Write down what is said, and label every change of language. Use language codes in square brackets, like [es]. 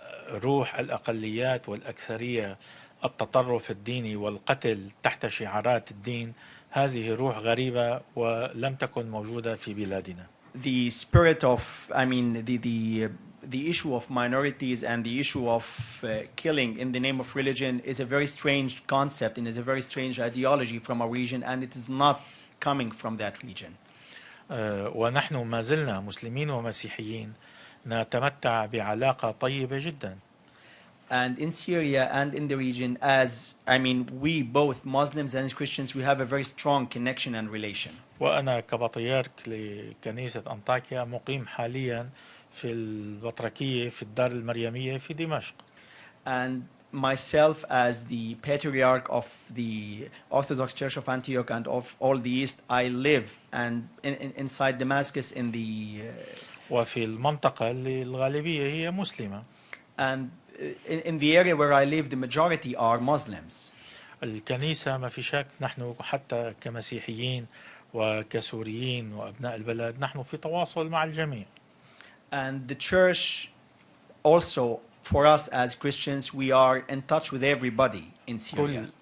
[ar] روح الأقليات والأكثرية، التطرف الديني والقتل تحت شعارات الدين، هذه روح غريبة ولم تكن موجودة في بلادنا. [en] The spirit of, the issue of minorities and the issue of killing in the name of religion is a very strange concept and is a very strange ideology from a region, and it is not coming from that region. [ar] ونحن ما زلنا مسلمين ومسيحيين نتمتع بعلاقة طيبة جدا. [en] And in Syria and in the region, we both Muslims and Christians, we have a very strong connection and relation. [ar] وأنا كبطريرك لكنيسة أنطاكيا مقيم حاليا في البطركية في الدار المريمية في دمشق. [en] And myself as the Patriarch of the Orthodox Church of Antioch and of all the East, I live inside Damascus in the [ar] وفي المنطقة اللي الغالبية هي مسلمة. [en] And in the area where I live, the majority are Muslims. [ar] الكنيسة ما في شك نحن حتى كمسيحيين وكسوريين وأبناء البلد نحن في تواصل مع الجميع. [en] And the church also, for us as Christians, we are in touch with everybody in Syria.